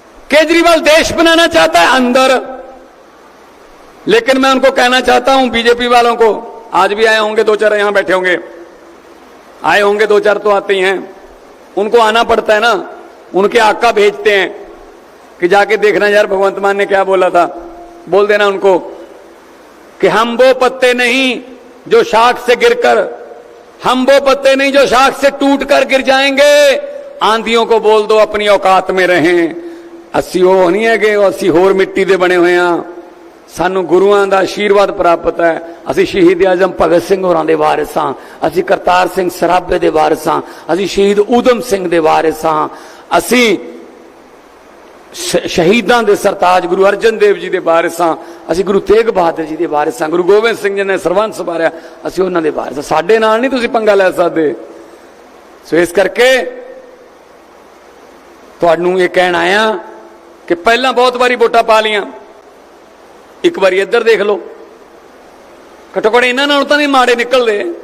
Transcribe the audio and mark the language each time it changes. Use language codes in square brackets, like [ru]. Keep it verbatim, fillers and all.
[hi] केजरीवाल देश बनाना चाहता है, अंदर। लेकिन मैं उनको कहना चाहता हूं, बीजेपी वालों को, आज भी आए होंगे दो चार, यहां बैठे होंगे, आए होंगे दो चार तो आते ही हैं, उनको आना पड़ता है ना, उनके आका भेजते हैं कि जाके देखना यार भगवंत मान ने क्या बोला था, बोल देना उनको कि हम वो पत्ते नहीं जो शाख से गिरकर, हम वो पत्ते नहीं जो शाख से टूटकर गिर जाएंगे। आंधियों को बोल दो अपनी औकात में रहें, [pa] ਅਸੀਂ ਉਹ ਨਹੀਂ ਹੈਗੇ, ਅਸੀਂ ਹੋਰ ਮਿੱਟੀ ਦੇ ਬਣੇ ਹੋਏ ਹਾਂ, ਸਾਨੂੰ ਗੁਰੂਆਂ ਦਾ ਆਸ਼ੀਰਵਾਦ ਪ੍ਰਾਪਤ ਹੈ, ਅਸੀਂ ਸ਼ਹੀਦ ਆਜ਼ਮ ਭਗਤ ਸਿੰਘ ਹੋਰਾਂ ਦੇ ਵਾਰਿਸ ਹਾਂ, ਅਸੀਂ ਕਰਤਾਰ ਸਿੰਘ ਸਰਾਭੇ ਦੇ ਵਾਰਿਸ ਹਾਂ, ਅਸੀਂ ਸ਼ਹੀਦ ਊਧਮ ਸਿੰਘ ਦੇ ਵਾਰਿਸ ਹਾਂ, ਅਸੀਂ ਸ਼ਹੀਦਾਂ ਦੇ ਸਰਤਾਜ ਗੁਰੂ ਅਰਜਨ ਦੇਵ ਜੀ ਦੇ ਵਾਰਿਸ ਹਾਂ, ਅਸੀਂ ਗੁਰੂ ਤੇਗ ਬਹਾਦਰ ਜੀ ਦੇ ਵਾਰਿਸ ਹਾਂ, ਗੁਰੂ ਗੋਬਿੰਦ ਸਿੰਘ ਜੀ ਨੇ ਸਰਬੰਸ ਸੰਭਾਲਿਆ, ਅਸੀਂ ਉਹਨਾਂ ਦੇ ਵਾਰਿਸ ਹਾਂ। ਸਾਡੇ ਨਾਲ ਨਹੀਂ ਤੁਸੀਂ ਪੰਗਾ ਲੈ ਸਕਦੇ। ਸੋ ਇਸ ਕਰਕੇ ਤੁਹਾਨੂੰ ਇਹ ਕਹਿਣ ਆਇਆ कि पहला बहुत बारी वोटा पा लिया, एक बारी इधर देख लो, घटो घट इन्होंने तो नहीं माड़े निकल दे।